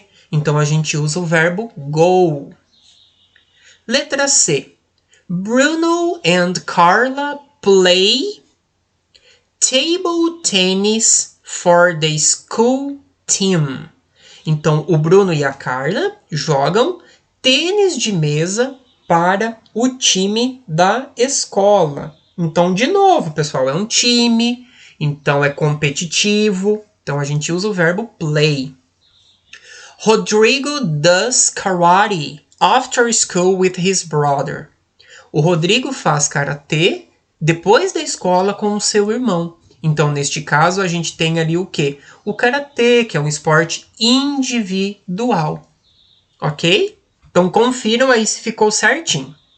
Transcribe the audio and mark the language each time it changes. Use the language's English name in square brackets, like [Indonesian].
[Portuguese] Então, a gente usa o verbo go. Letra C. [English] Bruno and Carla play table tennis for the school team. [Portuguese] Então, o Bruno e a Carla jogam tênis de mesa para o time da escola. Então, de novo, pessoal, é um time, então é competitivo. Então, a gente usa o verbo play. [English] Rodrigo does karate after school with his brother. [Portuguese] O Rodrigo faz karatê depois da escola com o seu irmão. Então, neste caso, a gente tem ali o quê? O karatê, que é um esporte individual. Ok? Então, confiram aí se ficou certinho.